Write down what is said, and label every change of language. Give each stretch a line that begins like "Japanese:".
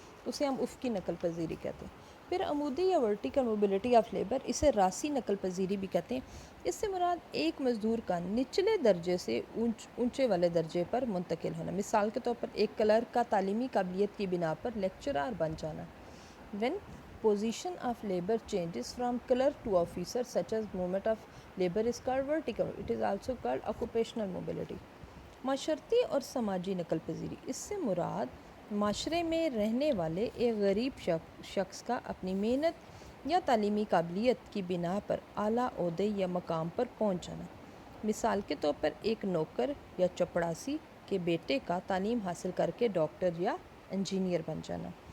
Urdu: اسے ہم افقی نقل پذیری کہتے ہیں۔ پھر عمودی یا
English: vertical mobility of labour,
Urdu: اسے راسی نقل پذیری بھی کہتے ہیں۔ اس سے مراد ایک مزدور کا نچلے درجے سے اونچے والے درجے پر منتقل ہونا۔ مثال کے طور پر ایک کلرک کا تعلیمی قابلیت کی بنا پر لیکچرار بن جانا۔
English: When position of labor changes from clerk to officer, such as movement of labor is called vertical. It is also called occupational mobility.
Urdu: معاشرتی اور سماجی نقل پذیری، اس سے مراد معاشرے میں رہنے والے ایک غریب شخص کا اپنی محنت یا تعلیمی قابلیت کی بنا پر اعلیٰ عہدے یا مقام پر پہنچ جانا۔ مثال کے طور پر ایک نوکر یا چپڑاسی کے بیٹے کا تعلیم حاصل کر کے ڈاکٹر یا انجینئر بن جانا۔